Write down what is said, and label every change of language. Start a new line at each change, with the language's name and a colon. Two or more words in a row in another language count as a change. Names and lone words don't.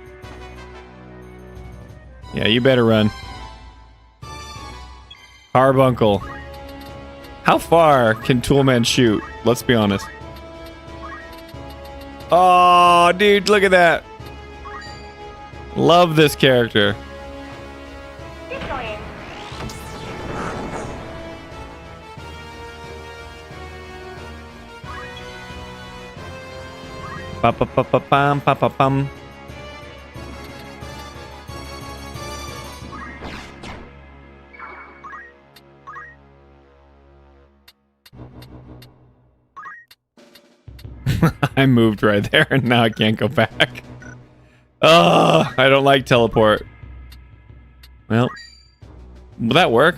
English: Yeah, you better run. Carbuncle. How far can Toolman shoot? Let's be honest. Oh, dude, look at that. Love this character. Pa-pa-pa-pa-pam, pa-pa-pam. I moved right there and now I can't go back. Oh, I don't like teleport. Well, will that work?